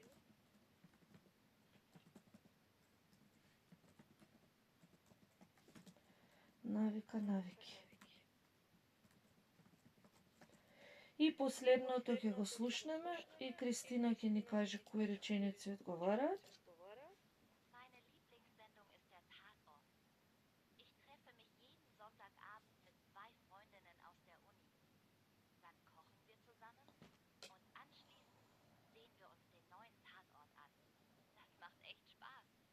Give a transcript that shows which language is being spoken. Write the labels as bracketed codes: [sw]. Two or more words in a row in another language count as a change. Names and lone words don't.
[mk] Навика, навики. И последното ќе го слушнеме и Кристина ќе ни каже кои реченици одговараат. [de] Meine Lieblingssendung ist der Tatort. Ich treffe mich jeden Sonntagabend mit zwei Freundinnen aus der Uni. Dann kochen wir zusammen und anschließend sehen wir uns den neuen Tatort an. Das macht echt Spaß.